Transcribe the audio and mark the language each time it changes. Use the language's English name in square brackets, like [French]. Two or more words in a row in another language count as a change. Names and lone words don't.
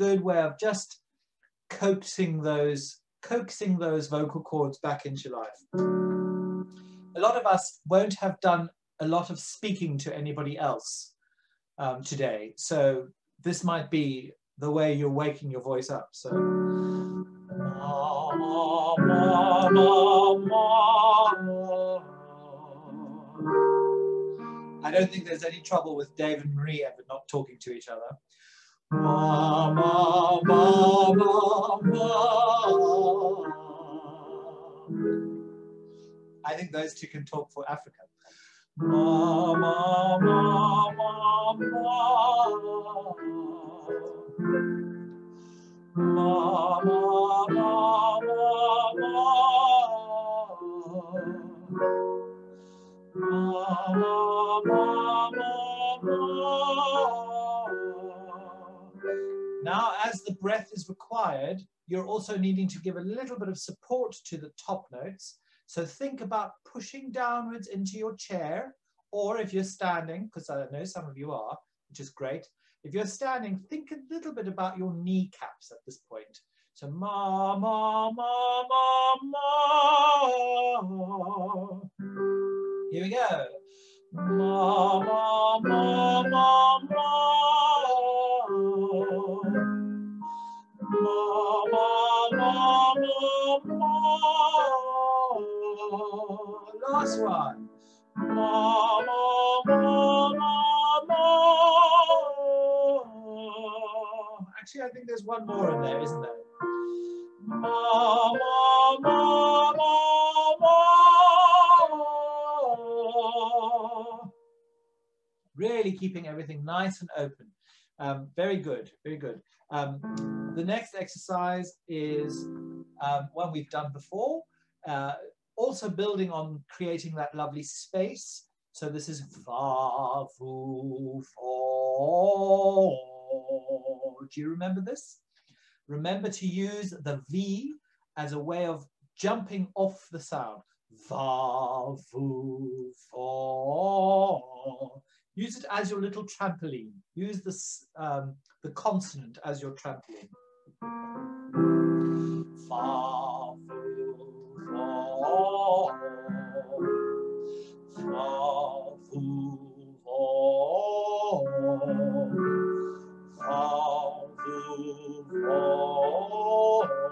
[English] It's a good way of just coaxing those coaxing those vocal cords back into life. A lot of us won't have done a lot of speaking to anybody else today. So this might be the way you're waking your voice up. So, ma, ma, ma, ma, ma. I don't think there's any trouble with Dave and Marie ever not talking to each other. Ma, ma, ma, ma, ma. I think those two can talk for Africa. Ma, ma, ma, ma, ma. Ma, ma, ma, ma, ma. Ma, ma, ma, ma, ma. Now, as the breath is required, you're also needing to give a little bit of support to the top notes. So think about pushing downwards into your chair, or if you're standing, because I know some of you are, which is great. If you're standing, think a little bit about your kneecaps at this point. So ma, ma, ma, ma, ma. Here we go. Ma, ma, ma, ma, ma. Ma, ma, ma, ma, ma. Last one. Ma, ma, ma, ma, ma. Actually, I think there's one more in there, isn't there? Ma, ma, ma, ma, ma. Really keeping everything nice and open. Very good, very good. The next exercise is one we've done before, also building on creating that lovely space. So this is fa, fu, fo. Do you remember this? Remember to use the V as a way of jumping off the sound. Va, fu, fo. Use it as your little trampoline. Use this, the consonant as your trampoline. Fa, fu, fo. Fa, fu, fo. Fa, fu, fo.